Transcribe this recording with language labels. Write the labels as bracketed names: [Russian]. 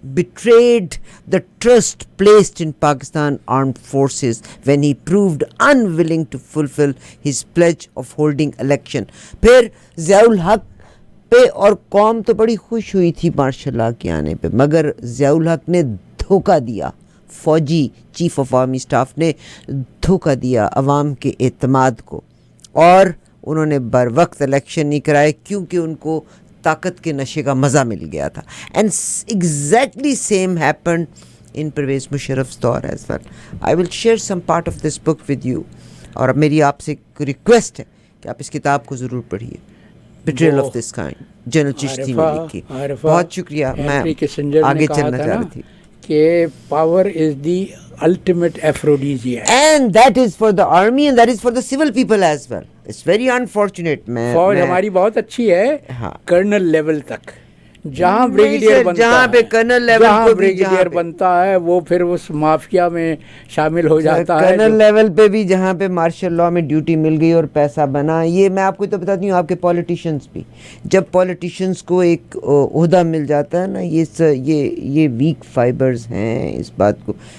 [English] betrayed the trust placed in Pakistan armed forces when he proved unwilling to fulfill his pledge of holding election. [Urdu] پھر ضیاء الحق پہ اور قوم تو بڑی خوش ہوئی تھی مارشل لاء کے آنے پہ, مگر ضیاء الحق نے دھوکہ دیا, فوجی چیف آف آرمی اسٹاف نے دھوکہ دیا عوام کے اعتماد کو, اور انہوں نے بر وقت الیکشن نہیں کرائے کیونکہ ان کو طاقت کے نشے کا مزہ مل گیا تھا. [English] And exactly same happened in Pervez Musharraf's دور as well. I will share some part of this book with you, [Urdu] اور اب میری آپ سے ایک ریکویسٹ ہے کہ آپ اس کتاب کو ضرور پڑھیے, بیٹریل of this kind, general Chishti نے لکھی. بہت شکریہ. میں آگے چلنا چاہ رہی تھی [English] کہ power is the ultimate aphrodisiac, and that is for the army and that is for the civil people as well. It's very unfortunate. [Urdu] فوج ہماری بہت اچھی ہے کرنل لیول تک, جہاں بریگیڈیئر بنتا جہاں پہ کرنل لیول جہاں بریگیڈیئر بنتا ہے وہ پھر اس مافیا میں شامل ہو جاتا ہے. کرنل لیول پہ بھی جہاں پہ مارشل لاء میں ڈیوٹی مل گئی اور پیسہ بنا. یہ میں آپ کو تو بتاتی ہوں, آپ کے پولیٹیشنز بھی, جب پولیٹیشنز کو ایک عہدہ مل جاتا ہے نا, یہ ویک فائبرز ہیں اس بات کو.